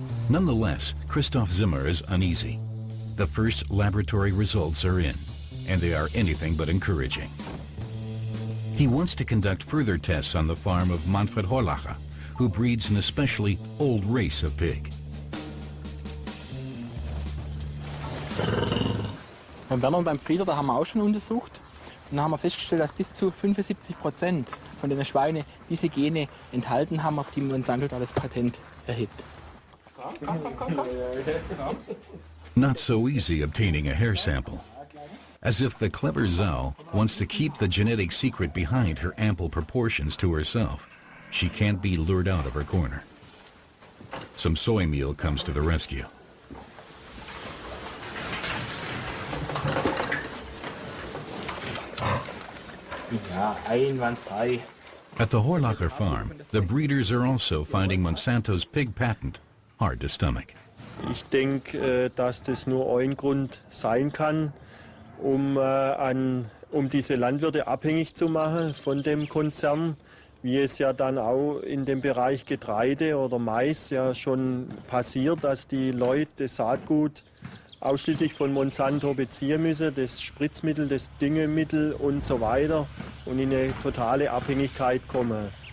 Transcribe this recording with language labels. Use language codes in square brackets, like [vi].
[en] Nonetheless, Christoph Zimmer is uneasy. The first laboratory results are in, and they are anything but encouraging. He wants to conduct further tests on the farm of Manfred Horlacher, who breeds an especially old race of pig. [de] Beim Werner und beim Frieder, da haben wir auch schon untersucht. Und dann haben wir festgestellt, dass bis zu 75% von den Schweinen diese Gene enthalten haben, auf die Monsanto da das Patent erhebt. [en] Not so easy obtaining a hair sample. As if the clever Zhao wants to keep the genetic secret behind her ample proportions to herself. She can't be lured out of her corner. Some soy meal comes to the rescue. [de] Ja, einwandfrei. [en] At the Horlacher farm, the breeders are also finding Monsanto's pig patent hard to stomach. [de] Ich denke, dass das nur ein Grund sein kann, um diese Landwirte abhängig zu machen von dem Konzern, wie es ja dann auch in dem Bereich Getreide oder Mais ja schon passiert, dass die Leute das Saatgut ausschließlich von Monsanto beziehen müssen, das Spritzmittel, das Düngemittel und so weiter und in eine totale Abhängigkeit kommen.